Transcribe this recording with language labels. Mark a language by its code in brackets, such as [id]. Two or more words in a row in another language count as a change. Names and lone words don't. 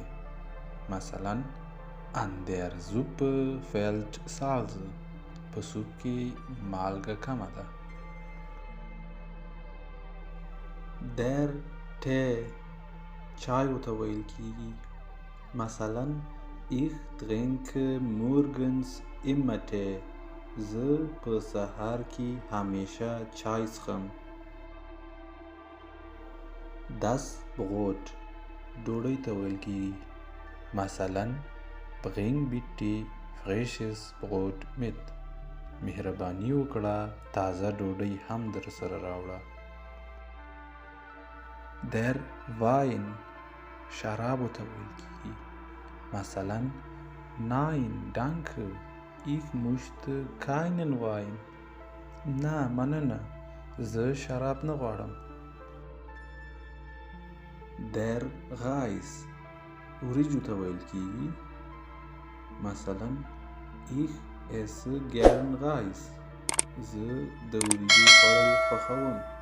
[de] مثلا An der Suppe fehlt Salz. [ps] په سوپ کې مالګه کمه ده. [de] Der Tee [ps] چای ورته ویل کیږي. [de] مثلا Ich trinke morgens immer Tee. [ps] زه په سهار کې همیشه چای څښم. [de] Das Brot [ps] ډوډۍ ته ویل کیږي. [de] مثلا Bring bitte frisches Brot mit. [ps] مهرباني وکړه تازه ډوډۍ هم در سره راوړه. [de] Der Wein [ps] شراب ته ویل کیږي. [de] مثلا Nein, danke, ich möchte keinen Wein. [ps] نه مننه، زه شراب نه غواړم. [de] Der Reis [ps] وریجو ته ویل کیږي. [de] مثلا Ich esse gern Reis. [ps] زه د وریجو خوړل خوښوم.